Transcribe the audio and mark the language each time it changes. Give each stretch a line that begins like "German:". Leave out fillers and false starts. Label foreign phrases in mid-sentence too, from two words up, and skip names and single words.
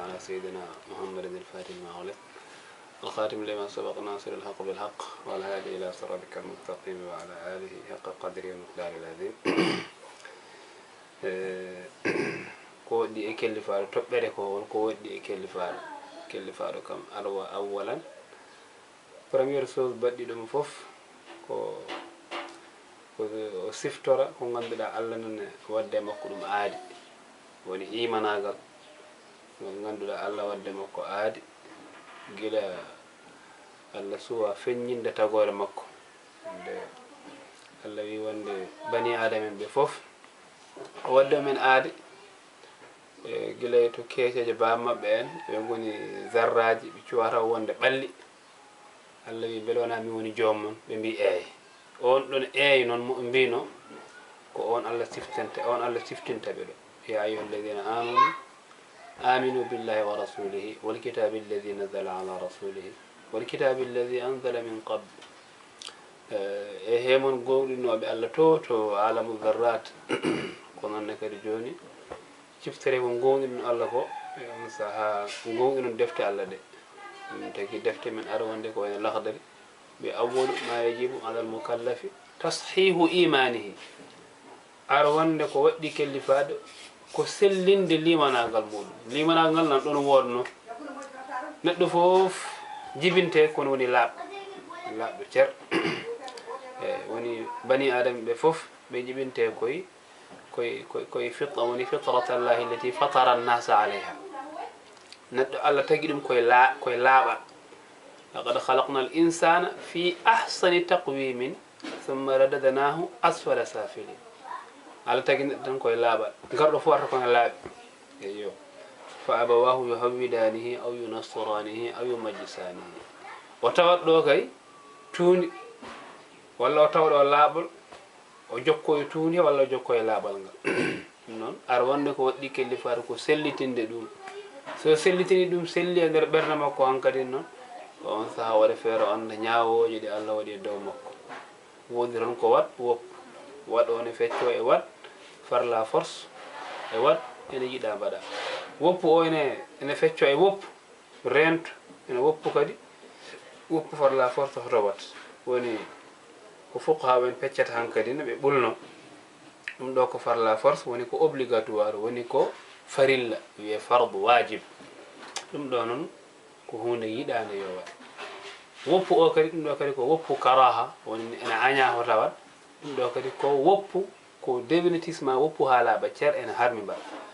Arabic: سيدنا محمد الفاتح لما أغلق الخاتم لما سبق ناصر الحق بالحق والهادي إلى صراطك المستقيم وعلى آله حق قدره ومقداره العظيم
Fula: ko waɗɗi e kellifaɗo toɓɓere ko won ko waɗɗi e kellifaɗo kam alwa awwalan
French: première chose
Fula: baɗɗi ɗum fof ko o siftora ko ganduɗa Allah nane wadde makko ɗum aadi woni imanagal ngol ganduɗa Allah wadde makko aadi gila Allah suwa feññinde tagore makko nde Allah wi wonde bani adama en ɓe fof o wadde men aadi gila to keeceje bammaɓɓe en ɓe goni zarraji ɓe cuwata wonde ɓalli Allah wi beele wona mi woni joomum ɓe mbi eeyi on ɗon eeyi noon mo mbino ko on Allah siftinta ɓe ɗo
Arabic: يا أيها الذين آمنوا بالله ورسوله والكتاب الذي نزل على رسوله والكتاب الذي أنزل من قبل
Fula: e hemon gowɗinoɓe Allah to alamu zarrat ko nonne kadi joni ciftere ko gowɗino Allah ko e on saaha gowɗino defte Allah ɗe tagi defte men ara wonde ko wayno lahdari ɓe
Arabic: أول ما يجب على المكلف تصحيح إيمانه
Fula: ara wonde ko waɗɗi kellifaɗo ko sellinde limanagal muɗum limanagal ngal nan ɗon wodno neɗɗo foof jibinte kono woni laaɓɗo cer woni bani adama ɓe foof ɓe jibinte koye fitra woni
Arabic: فطرة الله التي فطر الناس عليها
Fula: neɗɗo Allah tagi ɗum koye laaɓal
Arabic: لقد خلقنا الإنسان في أحسن تقويم ثم رددناه أسفل سافلين
Fula: Allah tagi neɗɗo tan koye laaɓal garɗo fof arta kono laaɓi eyyo
Arabic: فأبواه يهودانه أو ينصرانه أو يمجسانه
Fula: o tawat ɗo kay tuundi walla o tawɗo laaɓol o jokko e tuundi walla o jokko e laaɓal ngal ɗum noon ar wonde ko waɗɗi kellifaɗo ko sellitinde ɗum so sellitini ɗum selli e nder ɓernde makko hankadi noon on saaha waɗa feere o anda ñawoje ɗi Allah waɗi e dow makko woodi tan ko wat woppu waɗ one fecco e wat
French: par la force
Fula: e wat ene yiɗa mbaɗa woppu o ene fecco e woppu rento ene woppu kadi woppu
French: par la
Fula: force hoto wat woni ko fuqaha en peccata hankadi no ɓe ɓulno ɗum ɗo ko
French: par la force
Fula: woni ko obligatoire woni ko farilla wiye
Arabic: فرض واجب
Fula: ɗum ɗo noon ko hunde yiɗande yo wat woppu o kadi ɗum ɗo kadi ko woppu karaha woni ene aña ho tawat ɗum ɗo kadi ko woppu ko définitivement woppu ha laaɓa cer ene harmi mbaɗa